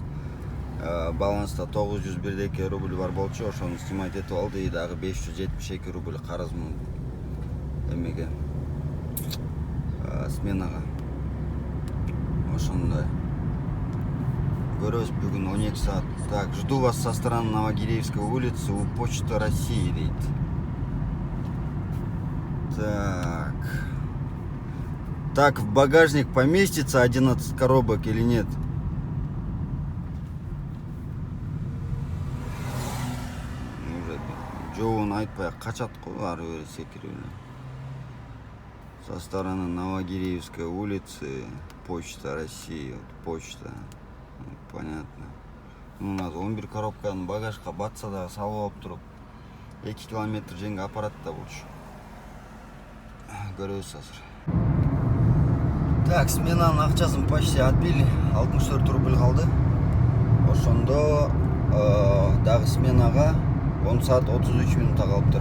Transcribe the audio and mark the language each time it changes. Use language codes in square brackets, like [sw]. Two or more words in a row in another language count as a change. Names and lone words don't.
[ky] Баланста 901 рубль бар болчу. Ошону снимать этип алды. И дагы 572 рубль карызмын эмеге. Сменага. Ошондой. Көрөбүз бүгүн 12 саат. [ru] Так, жду вас со стороны Новогиреевской улицы у Почты России, дейт. Так, в багажник поместится 11 коробок или нет? [ky] Уже жообун айтпай качат го, ары бери секирип эле. [ru] Со стороны Новогиреевской улицы, Почта России, почта. Понятно. У нас [ky] 11 коробканы багажга батса да салып алып туруп 2 километр жеңге аппарат да болчу. Көрөбүз азыр. Так, сменанын акчасын [ru] почти отбили. [ky] 64 рубль калды. Ошондо дагы сменага 10 саат 33 минутта калыптыр.